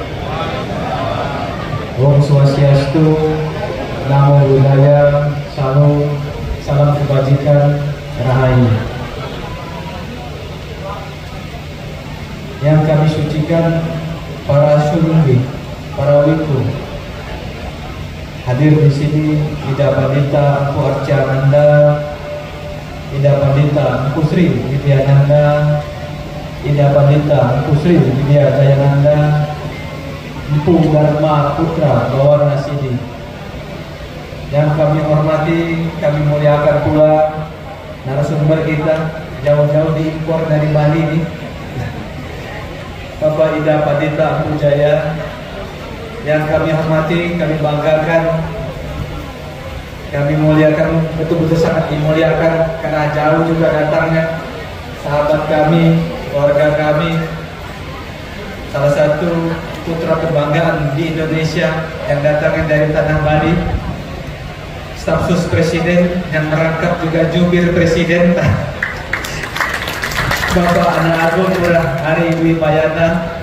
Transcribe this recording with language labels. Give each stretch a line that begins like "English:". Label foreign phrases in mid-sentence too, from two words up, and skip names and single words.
Sanskrit: ॐ स्वस्त्यस्तु,
Pali: Namo Buddhaya,
Indonesian: salam kebajikan, rahayu. Yang kami sucikan para sulunggi, para wiku, hadir di sini Ida Pandita Empu Arcananda, Ida Pandita Empu Sri Widyananda, Ida Pandita Empu Sri Widya Jayananda, Empu Dharma Putra Bawana Sidi. Yang kami hormati, kami muliakan pula narasumber kita jauh-jauh diimpor dari Bali ini, Bapak Ida Pandita Empu Jaya. Yang kami hormati, kami banggakan, kami muliakan, betul-betul sangat dimuliakan karena jauh juga datangnya sahabat kami, keluarga kami, salah satu putra kebanggaan di Indonesia yang datangnya dari tanah Bali, staf sus presiden yang merangkap juga jubir presiden, Bapak Anak Agung Pura Hari Dwi Payana.